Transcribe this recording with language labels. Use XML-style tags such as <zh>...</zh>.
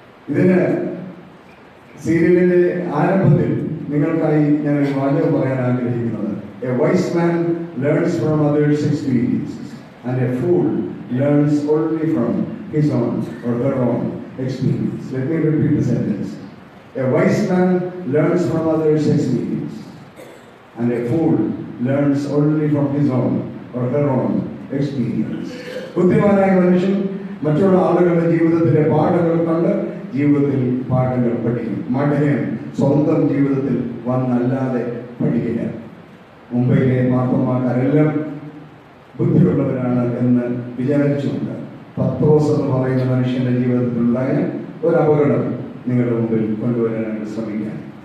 <ml>ഇതിന് സീരിയലിൻ്റെ ആരംഭത്തിൽ നിങ്ങൾക്കായി ഞാൻ ഒരു വാചകം പറയാൻ ആഗ്രഹിക്കുന്നത്:</ml> <en>A wise man learns from others experiences and a fool learns only from his own or her own experience. Let me repeat the sentence. A wise man learns from others' experience, and a fool learns only from his own or her own experience.</en> <ml>ബുദ്ധിമാനായ മനുഷ്യൻ മറ്റുള്ള ആളുകളുടെ ജീവിതത്തിലെ പാഠങ്ങൾ കണ്ട് ജീവിതത്തിൽ പാഠങ്ങൾ പഠിക്കും. മഠയൻ സ്വന്തം ജീവിതത്തിൽ വന്നല്ലാതെ പഠിക്കില്ല. മുംബൈയിലെ മാർത്തമാക്കാരെല്ലാം ബുദ്ധിയുള്ളവരാണ് എന്ന് വിചാരിച്ചുകൊണ്ട് പത്രോസ് എന്ന് പറയുന്ന മനുഷ്യന്റെ ജീവിതത്തിലുണ്ടായ ഒരു അപകടം നിങ്ങളുടെ മുമ്പിൽ കൊണ്ടുവരാനായിട്ട് ശ്രമിക്കാം.</ml>